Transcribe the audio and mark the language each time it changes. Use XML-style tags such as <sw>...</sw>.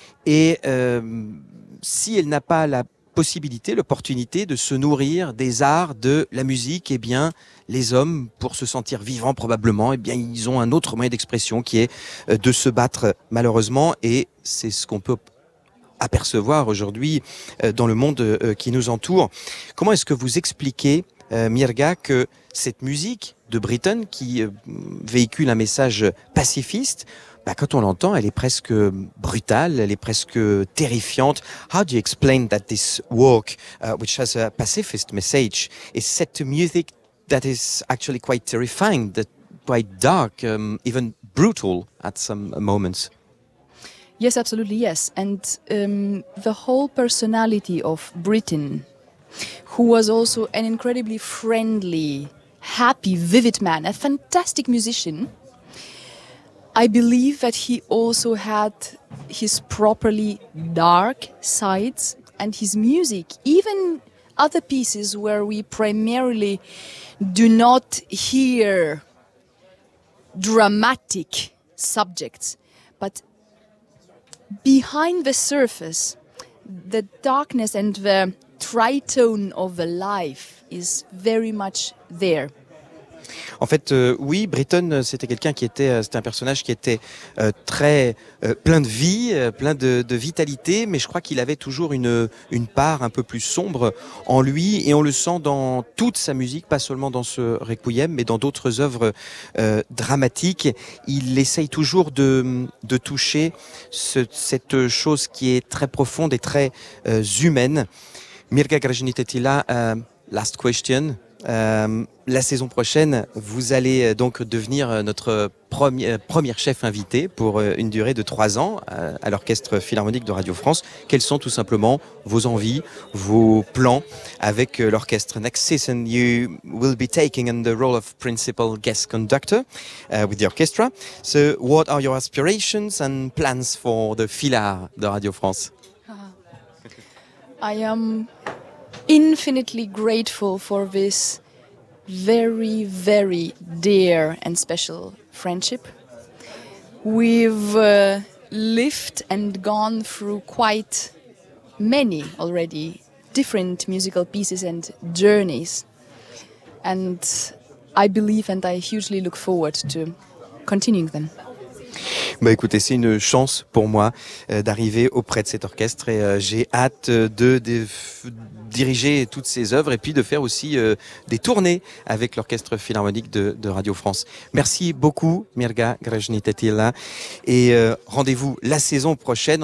<fr>Et si elle n'a pas la possibilité, l'opportunité de se nourrir des arts, de la musique, eh bien, les hommes, pour se sentir vivants probablement, eh bien, ils ont un autre moyen d'expression qui est de se battre malheureusement, et c'est ce qu'on peut apercevoir aujourd'hui dans le monde qui nous entoure. Comment est-ce que vous expliquez, Mirga, que cette musique de Britain, qui véhicule un message pacifiste, quand on l'entend, elle est presque brutale, elle est presque terrifiante.</fr> <en>How do you explain that this work, which has a pacifist message, is set to music that is actually quite terrifying, that quite dark, even brutal at some moments? Yes, absolutely, yes. And the whole personality of Britain, who was also an incredibly friendly, happy, vivid man, a fantastic musician, I believe that he also had his properly dark sides, and his music, even other pieces where we primarily do not hear dramatic subjects, but behind the surface, the darkness and the tritone of the life is very much there.</en> <fr>En fait, oui, Britain, c'était un personnage qui était très plein de vie, plein de vitalité, mais je crois qu'il avait toujours une part un peu plus sombre en lui, et on le sent dans toute sa musique, pas seulement dans ce Requiem, mais dans d'autres œuvres dramatiques. Il essaye toujours de toucher cette chose qui est très profonde et très humaine. Mirga Grajnitet,</fr> <en>last question.</en> <fr>La saison prochaine, vous allez donc devenir notre première chef invité pour une durée de 3 ans à l'Orchestre Philharmonique de Radio France. Quels sont tout simplement vos envies, vos plans avec l'orchestre?</fr> <en>Next season, you will be taking on the role of principal guest conductor with the orchestra. So, what are your aspirations and plans for the Philhar de Radio France? I am infinitely grateful for this very, very dear and special friendship. We've lived and gone through quite many already different musical pieces and journeys. And I believe and I hugely look forward to continuing them.</en> <fr>Bah écoutez, c'est une chance pour moi d'arriver auprès de cet orchestre et j'ai hâte de diriger toutes ces œuvres et puis de faire aussi des tournées avec l'Orchestre Philharmonique de Radio France. Merci beaucoup Mirga Grzhnitetila et rendez-vous la saison prochaine.</fr>